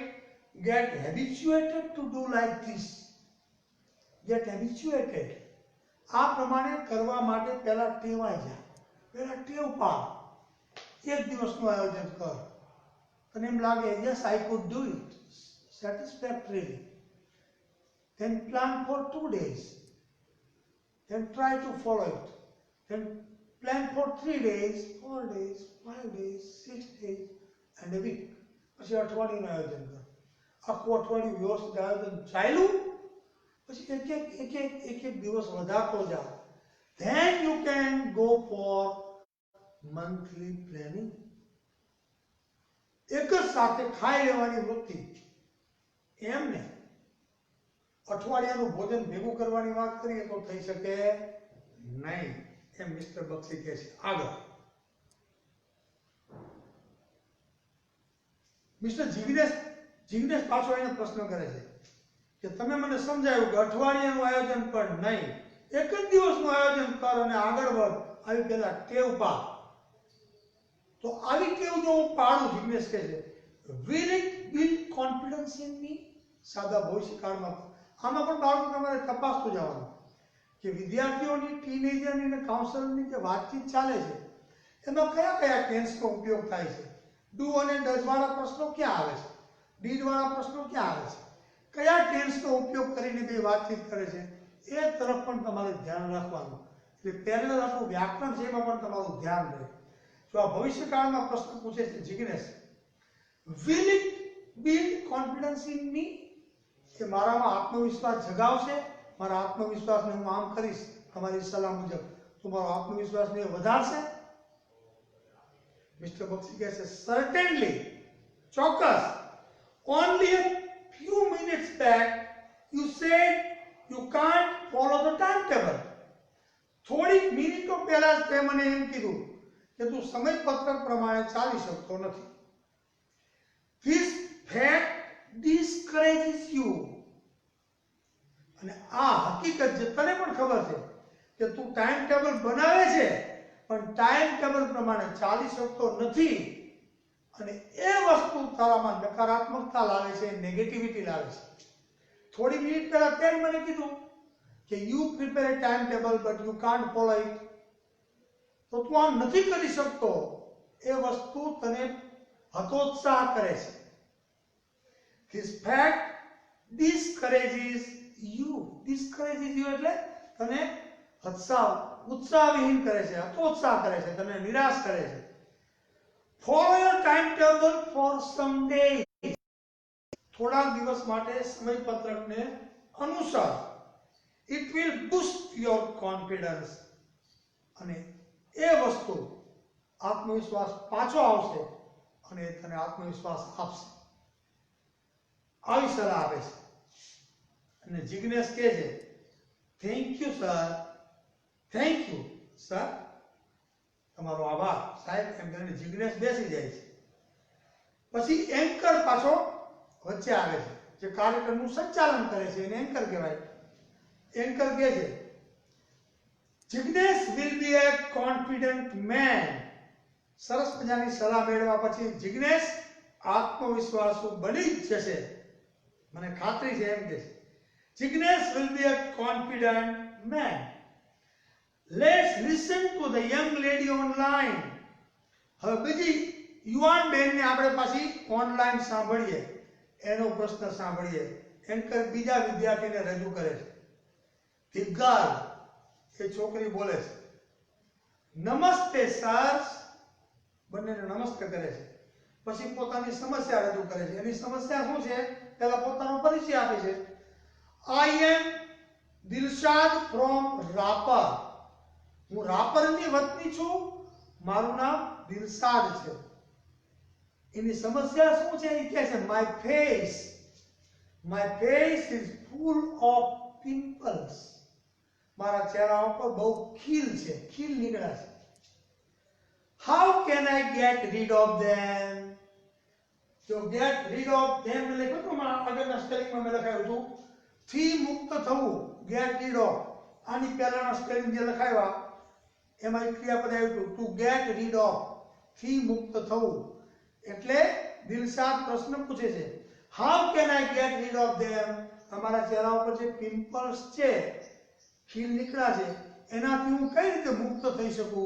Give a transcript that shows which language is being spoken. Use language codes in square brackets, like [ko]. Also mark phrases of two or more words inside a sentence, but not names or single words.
[en] get habituated to do like this. get habituated, [gu] આ પ્રમાણે કરવા માટે પહેલા ટેવાઈ જા, પહેલા ટેવ પાડ. એક દિવસનું આયોજન કર, તને એમ લાગે [en] yes I could do it satisfactorily. Then plan for 2 days. Then try to follow it. Then plan for 3 days, 4 days, 5 days, 6 days and a week. [gu] પછી અઠવાડિયાનું આયોજન કર. આખું અઠવાડિયું વ્યવસ્થિત આયોજન ચાલ્યું, પછી એક એક દિવસ વધારતો જા. [en] Then you can go for monthly planning. [gu] એક જ સાથે ખાઈ લેવાની વૃત્તિ એમ ને અઠવાડિયાનું ભોજન ભેગું કરવાની વાત કરીએ તો થઈ શકે નહીં, એમ મિસ્ટર બક્ષી કહે છે. આગળ મિસ્ટર જિગ્નેશ પાછો એને પ્રશ્ન કરે છે કે તમે મને સમજાયું કે અઠવાડિયાનું આયોજન પણ નહીં, એક જ દિવસનું આયોજન કર અને આગળ વધ. આવી પેલા ટેવ પાડ. તો આવી ટેવ જો હું પાડું, જિગ્નેશ કહે છે, [en] will it build confidence in me? [gu] સાદા ભવિષ્યકાળમાં આમાં પણ બાળકો તમારે તપાસતું જવાનું કે વિદ્યાર્થીઓની, ટીનેજરની અને કાઉન્સલરની જે વાતચીત ચાલે છે એમાં કયા કયા ટેન્સનો ઉપયોગ થાય છે. ડુ અને ડઝ વાળા પ્રશ્નો ક્યાં આવે છે? ડીડ વાળા પ્રશ્નો ક્યાં આવે છે? કયા ટેન્સનો ઉપયોગ કરીને બે વાતચીત કરે છે એ તરફ પણ તમારે ધ્યાન રાખવાનું. એટલે પેરેલલ આપણું વ્યાકરણ છે એમાં પણ તમારું ધ્યાન રહે. જો આ ભવિષ્યકાળમાં પ્રશ્ન પૂછે છે જિગ્નેશ, [en] will it build confidence in me? [gu] કે મારામાં આત્મવિશ્વાસ જગાવશે, મારા આત્મવિશ્વાસને હું આમ કરીશ તમારી સલાહ મુજબ તો મારો આત્મવિશ્વાસને વધારશે? મિસ્ટર બક્ષી કહે છે certainly, ચોક્કસ. [en] only a few minutes back you said you can't follow the timetable. [gu] થોડીક મિનિટો પહેલા જ તે મને એમ કીધું કે તું સમયપત્રક પ્રમાણે ચાલી શકતો નથી. [en] This fact discourages you. [gu] અને આ હકીકત જે તને પણ ખબર છે કે તું [en] time table [gu] બનાવે છે પણ [en] time table [gu] પ્રમાણે ચાલી શકતો નથી, અને એ વસ્તુ તારામાં નકારાત્મકતા લાવે છે, નેગેટિવિટી લાવે છે. થોડી મિનિટ પહેલા તે મને કીધું કે [en] you prepare a time table but you can't follow it. [gu] તો તું આમ નથી કરી શકતો, એ વસ્તુ તને હતોત્સાહ કરે છે. [en] This fact discourages you. Discourages you [gu] એટલે તને ઉત્સાહવિહીન કરે છે, હતોત્સાહ કરે છે, તને નિરાશ કરે છે. [en] Follow your timetable for some days. [gu] થોડાક દિવસ માટે સમયપત્રકને અનુસર. [en] It will boost your confidence. [gu] અને એ વસ્તુ આત્મવિશ્વાસ પાછો આવશે અને તને આત્મવિશ્વાસ આપશે. આવી સલાહ આપે છે. અને જિગ્નેશ કહે છે [en] thank you sir, thank you sir, [gu] તમારો આભાર સાહેબ, એમ કરીને જિગ્નેશ બેસી જાય છે. પછી એન્કર પાછો વચ્ચે આવે છે, જે કાર્યક્રમનું સંચાલન કરે છે એને એન્કર કહેવાય. એન્કર કહે છે જિગ્નેશ [en] will be a confident man. [gu] સરસ મજાની સલાહ મેળવ્યા પછી જિગ્નેશ આત્મવિશ્વાસુ બની જ જશે, મને ખાતરી છે એમ કે [en] Jignesh will be a confident man. Let's listen to the young lady online. [gu] હવે બીજી યુવાન બેનને આપણે પાછી ઓનલાઈન સાંભળીએ, એનો પ્રશ્ન સાંભળીએ. એન્કર બીજા વિદ્યાર્થીને રજૂ કરે છે. [en] The girl, [gu] એ છોકરી બોલે છે, નમસ્તે સર, બંનેને નમસ્તે કરે છે. પછી પોતાની સમસ્યા રજૂ કરે છે. એની સમસ્યા શું છે પહેલા પોતાનો પરિચય આપે છે. [en] I am દિલશાદ from રાપર. [gu] હું રાપરની વતની છું, મારું નામ દિલશાદ છે. એની સમસ્યા શું છે એ કહે છે [en] my face is full of pimples. [gu] મારા ચહેરા ઉપર બહુ ખીલ છે, ખીલ નીકળ્યા છે. [en] How can I get rid of them? [gu] જો [en] get rid of them [gu] લખ્યું હતું આગળના સ્પેલિંગમાં મેં લખાયું હતું થી મુક્ત થવું, [en] get rid of. [gu] આની પહેલાના સ્પેલિંગ જે લખાવ્યા એમાં એક ક્રિયાપદ આવ્યું હતું [en] to get rid of, [gu] થી મુક્ત થવું. એટલે દિલશાદ પ્રશ્ન પૂછે છે [en] how can I get rid of them? [gu] તમારા ચહેરા ઉપર જે પિમ્પલ્સ છે, ખીલ નીકળ્યા છે, એનાથી હું કઈ રીતે મુક્ત થઈ શકું?